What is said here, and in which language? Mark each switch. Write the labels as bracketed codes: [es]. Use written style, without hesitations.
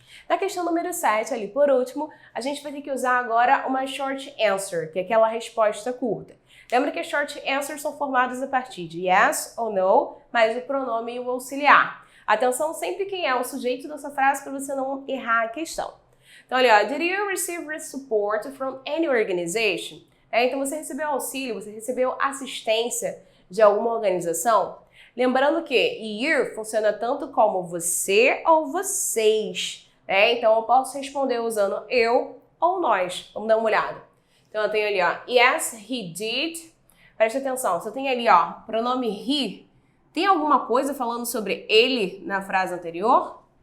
[pt] Na questão número 7, ali por último, a gente vai ter que usar agora uma short answer, que é aquela resposta curta. Lembra que as short answers são formadas a partir de yes ou no, mais o pronome e o auxiliar. Atenção sempre quem é o sujeito dessa frase para você não errar a questão. Então, olha, [en] did you receive support from any organization? [pt] Então, você recebeu auxílio, você recebeu assistência de alguma organização? Lembrando que you funciona tanto como você ou vocês. Então, eu posso responder usando eu ou nós. Vamos dar uma olhada. Então, eu tenho ali, ó, [en] yes, he did. [pt] Presta atenção, se eu tenho ali, ó, pronome he, tem alguma coisa falando sobre ele na frase anterior?